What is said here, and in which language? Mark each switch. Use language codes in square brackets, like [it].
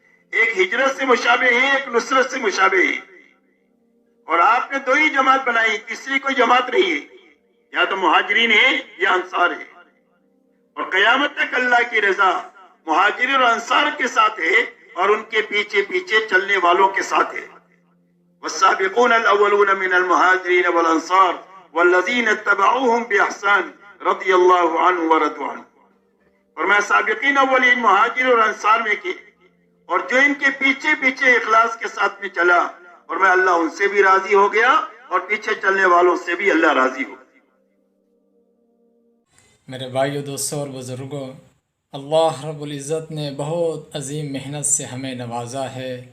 [ur] ایک ہجرت سے مشابہ ہے، ایک نصرت سے مشابہ ہے. اور آپ نے 2 ہی جماعت بنائی، تیسری کوئی جماعت نہیں ہے. یا تو مہاجرین ہے یا انصار ہے. اور قیامت تک اللہ کی رضا مہاجرین اور انصار کے ساتھ ہے، اور ان کے پیچھے پیچھے چلنے والوں کے ساتھ ہے. [ar] والسابقون الاولون من المهاجرين والانصار والذين اتبعوهم باحسان رضی اللہ عنہ ورضوا عنہ. [ur] اور میں سابقین اولین مہاجر اور انصار میں کی، اور جو ان کے پیچھے پیچھے اخلاص کے ساتھ میں چلا، اور میں اللہ ان سے بھی راضی ہو گیا، اور پیچھے چلنے والوں سے بھی اللہ راضی ہو. میرے بھائیو، دوستوں اور بزرگوں، اللہ رب العزت نے بہت عظیم محنت سے ہمیں نوازا ہے.